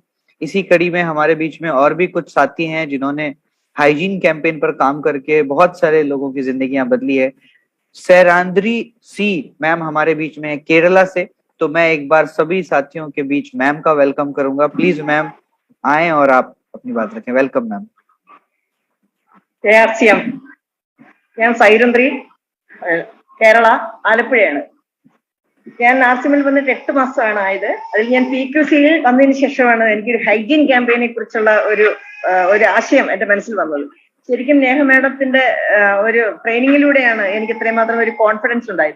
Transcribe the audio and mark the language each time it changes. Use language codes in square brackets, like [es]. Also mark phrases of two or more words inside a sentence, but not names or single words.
[hi] इसी कड़ी में हमारे बीच में और भी कुछ साथी हैं जिन्होंने [en] hygiene campaign [hi] पर काम करके बहुत सारे लोगों की जिंदगियां बदली है। सैरांद्री सी मैम हमारे बीच में केरला से। तो मैं एक बार सभी साथियों के बीच मैम का वेलकम करूंगा। [en] please ma'am [hi] आए और आप अपनी बात रखें। [en] welcome ma'am. [ml] KRCM ഞാൻ സൈരന്ത്രി, കേരള, ആലപ്പുഴയാണ്. ഞാൻ ആർസിഎമ്മിൽ വന്നിട്ട് 8 മാസമാണ് ആയത്. അതിൽ ഞാൻ PQCയിൽ വന്നതിന് ശേഷമാണ് എനിക്കൊരു [en] hygiene campaign [ml] കുറിച്ചുള്ള ഒരു ആശയം എന്റെ മനസ്സിൽ വന്നത്. ശരിക്കും നേഹ മാഡത്തിന്റെ ഒരു ട്രെയിനിങ്ങിലൂടെയാണ് എനിക്ക് ഇത്രയും മാത്രം ഒരു കോൺഫിഡൻസ് ഉണ്ടായത്.